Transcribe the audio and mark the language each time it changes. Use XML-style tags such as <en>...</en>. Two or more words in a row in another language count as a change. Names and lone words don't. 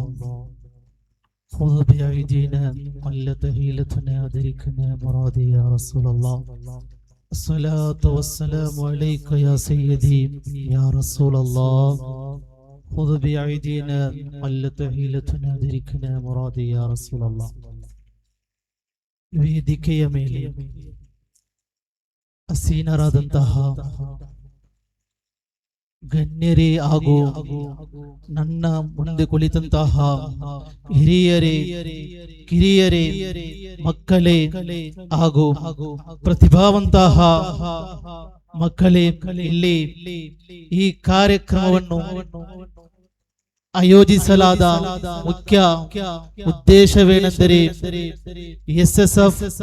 <ar>خذ بأيدينا قلت هيلتنا أدركنا مرادي يا رسول الله. الصلاة والسلام عليك يا سيدي يا رسول الله. خذ بأيدينا قلت هيلتنا أدركنا مرادي يا رسول الله.</ar> <kn>ವೇದಿಕೆಯ ಮೇಲೆ ಅಸೀನರಾದಂತಹ ಗಣ್ಯರೇ ಹಾಗೂ ನನ್ನ ಮುಂದೆ ಕುಳಿತಂತಹ ಹಿರಿಯರೇ ಕಿರಿಯರೇ ಮಕ್ಕಳೇ ಹಾಗೂ ಪ್ರತಿಭಾವಂತಹ ಮಕ್ಕಳೇ, ಇಲ್ಲಿ ಈ ಕಾರ್ಯಕ್ರಮವನ್ನು ಆಯೋಜಿಸಲಾದ ಮುಖ್ಯ ಉದ್ದೇಶವೇನೆಂದರೆ SSF,</kn>